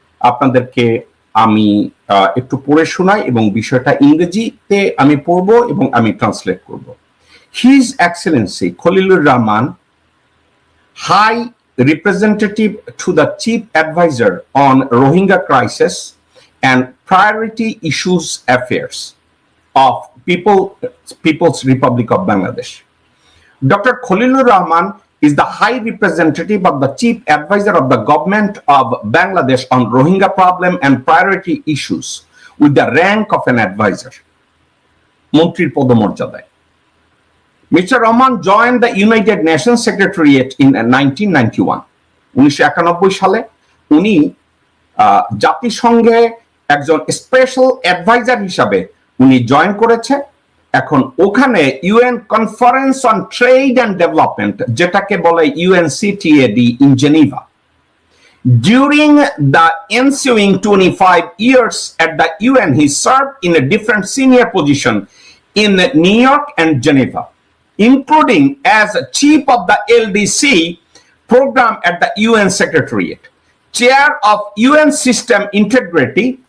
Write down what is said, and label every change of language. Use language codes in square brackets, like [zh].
[bn] আপনাদেরকে আমি একটু পড়ে শোনাই এবং বিষয়টা ইংরেজিতে আমি পড়বো এবং আমি ট্রান্সলেট করব। [en] His excellency Khalilur Rahman, high representative to the chief advisor on Rohingya crisis and priority issues affairs of People's Republic of Bangladesh. Dr. Khalilur Rahman is the high representative of the chief advisor of the government of Bangladesh on Rohingya problem and priority issues with the rank of an advisor. [bn] মন্ত্রীর পদমর্যাদায়। [en] Mr. Rahman joined the United Nations Secretariat in 1991. [bn] 1991 সালে উনি জাতিসংঘে একজন special adviser হিসাবে উনি join করেছে। এখন ওখানে UN conference on trade and development, যেটাকে বলে UNCTAD in Geneva. [en] During the ensuing 25 years at the UN, he served in a different senior position in New York and Geneva, including as chief of the LDC program at the UN Secretariat, chair of UN System Integrity,